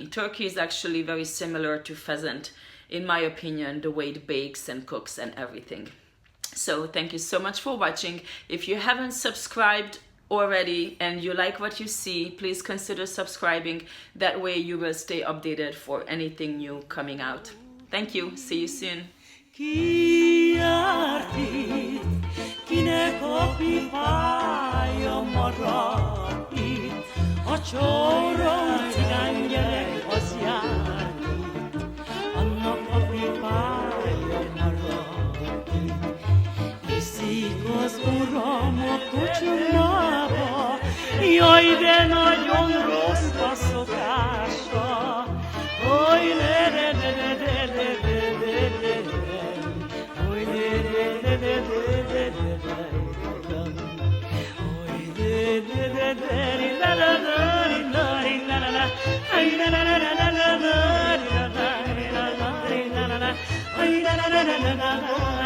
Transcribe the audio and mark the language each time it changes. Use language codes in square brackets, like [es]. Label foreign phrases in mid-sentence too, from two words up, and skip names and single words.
[en] Turkey is actually very similar to pheasant, in my opinion, the way it bakes and cooks and everything. So thank you so much for watching. If you haven't subscribed already and you like what you see, please consider subscribing. That way you will stay updated for anything new coming out. Thank you. See you soon. [hu] A csórom cigánygyerek az jár itt, annak a pipája marad itt. Viszik az uram a kocsmába, jaj, de nagyon rossz a szokása. Oly le le le le le le le le le, oly le le le le le le le le, oly le le le le le le. Ay,